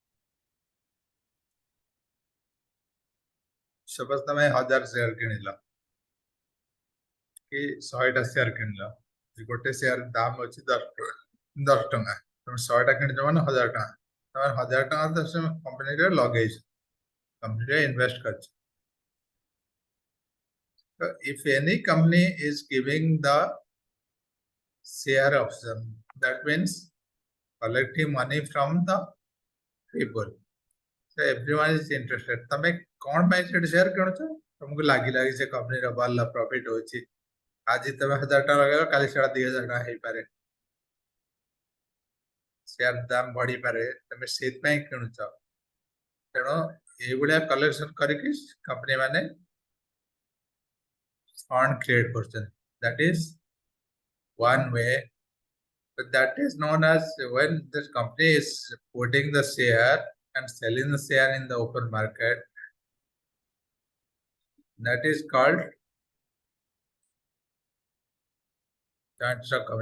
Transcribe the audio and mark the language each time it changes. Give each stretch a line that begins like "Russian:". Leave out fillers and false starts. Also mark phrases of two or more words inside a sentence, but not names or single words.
Odia: ସପୋଜ ତମେ 1000 ସେୟାର କିଣିଲ କି 100ଟା ସେୟାର କିଣିଲ, ଗୋଟେ ସେୟାର ଦାମ ଅଛି 10 ଟଙ୍କା, ତମେ 100ଟା କିଣିଛ ମାନେ 1000 ଟଙ୍କା, ତମେ 1000 ଟଙ୍କା ତ ସେ କମ୍ପାନୀରେ ଲଗେଇଛ, କମ୍ପାନୀରେ ଇନଭେଷ୍ଟ କରିଛ।
English: So if any company is giving the share option, that means collecting money from the people. So everyone is interested.
Hindi: तमे कौन
Odia: ପାଇଁ ସେଠି ସେୟାର କିଣୁଛ? ତମକୁ ଲାଗିଲା କି ସେ କମ୍ପାନୀର ଭଲ ପ୍ରଫିଟ ହଉଛି, ଆଜି ତମେ 1000 ଟଙ୍କା ଲଗେଇବ, କାଲି ସେଟା 2000 ଟଙ୍କା ହେଇପାରେ, ସେୟାର ଦାମ ବଢିପାରେ, ତମେ ସେଇଥିପାଇଁ କିଣୁଛ। ତେଣୁ ଏଇଭଳିଆ କଲେକ୍ସନ କରିକି କମ୍ପାନୀ ମାନେ
English: fund create
Odia: କରୁଛନ୍ତି.
English: That is one way. But that is known as when the company is putting the share and selling the share in the open market. That is called joint stock company.